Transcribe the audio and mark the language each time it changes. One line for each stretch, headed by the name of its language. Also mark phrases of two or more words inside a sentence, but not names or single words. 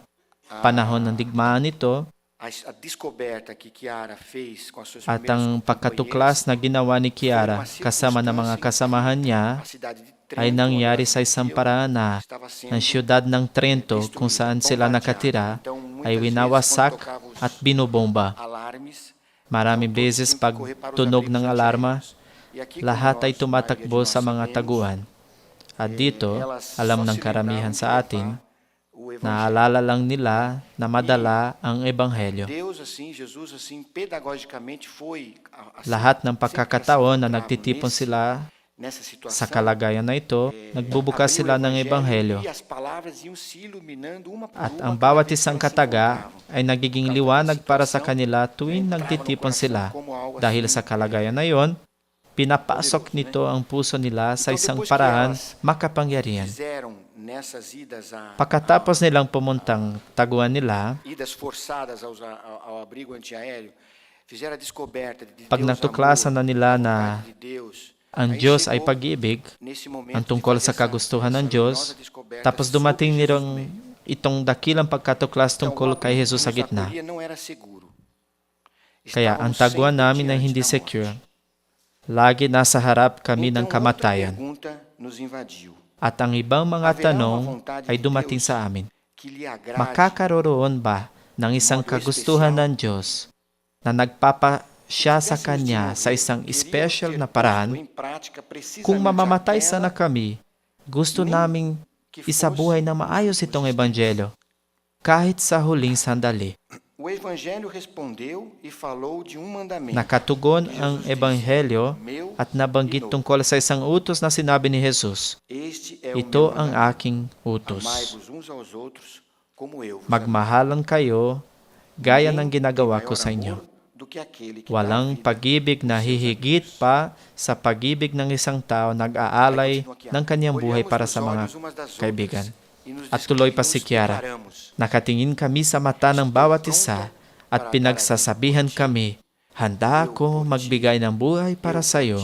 Filipino: Panahon ng digmaan nito, at ang pagkatuklas na ginawa ni Kiara kasama ng mga kasamahan niya ay nangyari sa isang paraan na ang siyudad ng Trento kung saan sila nakatira ay winawasak at binubomba. Maraming beses pag tunog ng alarma, lahat ay tumatakbo sa mga taguan. At dito, alam ng karamihan sa atin, Naalala lang nila na madala ang Ebanghelyo.
Portuguese: Deus assim, Jesus assim, pedagogicamente foi
Filipino: Lahat ng pagkakataon na nagtitipon sila
Portuguese: nessa situação.
Filipino: sa kalagayan na ito, nagbubukas sila ng Ebanghelyo.
Portuguese: E as palavras iam se iluminando uma por
Filipino: At
Portuguese: uma
Filipino: ang
Portuguese: cada
Filipino: bawat
Portuguese: vez que
Filipino: isang
Portuguese: elas se
Filipino: kataga
Portuguese: encontravam.
Filipino: ay nagiging liwanag para sa kanila tuwing nagtitipon sila. Dahil sa kalagayan na yon, pinapasok nito ang puso nila sa isang paraan makapangyarihan.
Portuguese: Fizeram nessas idas
Filipino: Pagkatapos nilang pumuntang taguan nila,
Portuguese: idas forçadas ao abrigo antiaéreo, fizeram a descoberta de
Filipino: pag
Portuguese: Deus
Filipino: natuklasan na nila
Portuguese: amor,
Filipino: na
Portuguese: a vontade de Deus.
Filipino: ang
Portuguese: Aí
Filipino: Diyos ay
Portuguese: chegou
Filipino: pag-ibig,
Portuguese: nesse momento
Filipino: ang
Portuguese: de
Filipino: tungkol
Portuguese: fazer
Filipino: sa kagustuhan ng
Portuguese: essa
Filipino: Diyos,
Portuguese: luminosa descoberta
Filipino: tapos
Portuguese: sobre
Filipino: dumating
Portuguese: Jesus
Filipino: nirong
Portuguese: mesmo.
Filipino: itong dakilang pagkatuklas
Portuguese: Então,
Filipino: tungkol
Portuguese: o
Filipino: kay
Portuguese: abrigo
Filipino: Jesus sa
Portuguese: que nos
Filipino: gitna.
Portuguese: acolhia não era seguro.
Filipino: Kaya ang
Portuguese: Estávamos
Filipino: taguan
Portuguese: sempre
Filipino: namin ay
Portuguese: diante
Filipino: hindi da secure.
Portuguese: morte.
Filipino: Lagi nasa harap kami ng
Portuguese: Então, outra
Filipino: kamatayan.
Portuguese: pergunta nos invadiu.
Filipino: At ang ibang mga tanong ay dumating sa amin.
Portuguese: Que lhe agrade
Filipino: Makakaroon ba ng isang kagustuhan ng Diyos na nagpapasya sa Kanya sa isang special na paraan? Kung mamamatay sana kami, gusto naming isabuhay na maayos itong Ebanghelyo, kahit sa huling sandali.
Portuguese: O Evangelho respondeu e falou de mandamento.
Filipino: Nakatugon ang Ebanghelyo at nabanggit tungkol sa isang utos na sinabi ni Jesus.
Portuguese: Este é o
Filipino: Ito
Portuguese: meu
Filipino: ang
Portuguese: mandamento.
Filipino: aking utos.
Portuguese: Amai-vos uns aos outros como eu vos
Filipino: Magmahalan kayo gaya ng
Portuguese: amei.
Filipino: ginagawa
Portuguese: Ninguém
Filipino: ko
Portuguese: tem
Filipino: sa
Portuguese: maior
Filipino: inyo.
Portuguese: amor do que aquele que dá a
Filipino: Walang
Portuguese: vida.
Filipino: pag-ibig na hihigit pa sa pag-ibig ng isang tao nag-aalay ng kanyang buhay para sa mga kaibigan. At tuloy pa si Kiara, nakatingin kami sa mata ng bawat isa at pinagsasabihan kami, handa ako magbigay ng buhay para sa iyo.